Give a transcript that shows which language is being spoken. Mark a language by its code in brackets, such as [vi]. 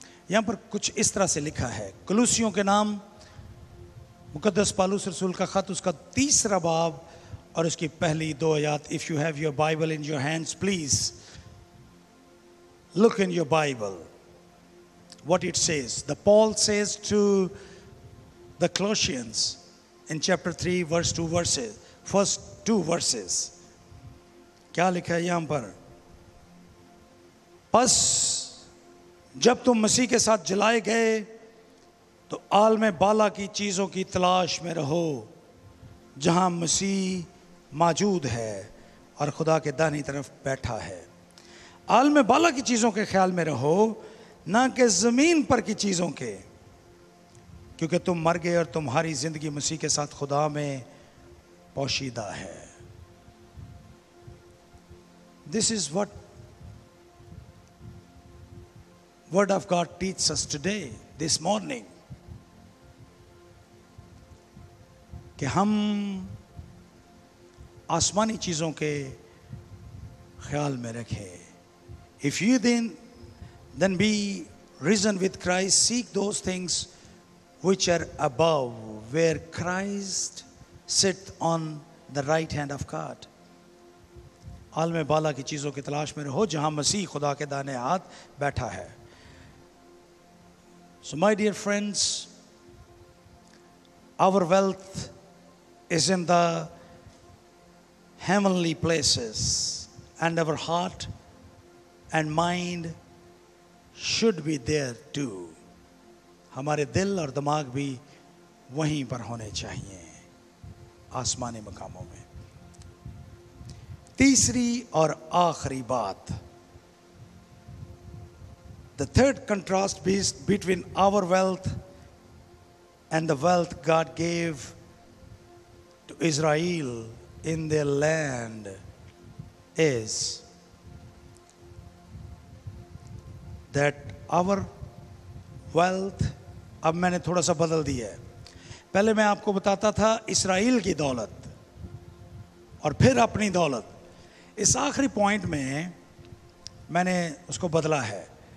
[hi] यहाँ पर कुछ इस तरह से लिखा है, कुलुसियों के नाम मुकद्दस पालूस रसूल का ख़त, उसका 3रा बाब और उसकी पहली 2 आयत। [en] If you have your Bible in your hands, please look in your Bible what it says. The Paul says to the Colossians in chapter 3 verse 2 verses, first 2 verses. [hi] क्या लिखा है यहां पर? बस जब तुम मसीह के साथ जलाए गए तो आलम बाला की चीज़ों की तलाश में रहो, जहां मसीह मौजूद है और खुदा के दाहिनी तरफ बैठा है। आलम बाला की चीज़ों के ख्याल में रहो, ना कि ज़मीन पर की चीज़ों के। क्योंकि तुम मर गए और तुम्हारी जिंदगी मसीह के साथ खुदा में पोशीदा है। [en] this is what word of God teaches us today, this morning, [hi] कि हम आसमानी चीजों के ख्याल में रखें। [en] If you then be risen with Christ, seek those things which are above, where Christ sits on the right hand of God. [hi] आलम बाला की चीज़ों की तलाश में रहो जहाँ मसीह खुदा के दाने हाथ बैठा है। [en] So my dear friends, our wealth is in the heavenly places, and our heart and mind should be there too. [hi] हमारे दिल और दिमाग भी वहीं पर होने चाहिए, आसमानी मकामों में। तीसरी और आखिरी बात, [en] the third contrast between our wealth and the wealth God gave to Israel in their land is that our wealth, [hi] अब मैंने थोड़ा सा बदल दिया है। पहले मैं आपको बताता था इस्राएल की दौलत और फिर अपनी दौलत। इस आखिरी पॉइंट में मैंने उसको बदला है।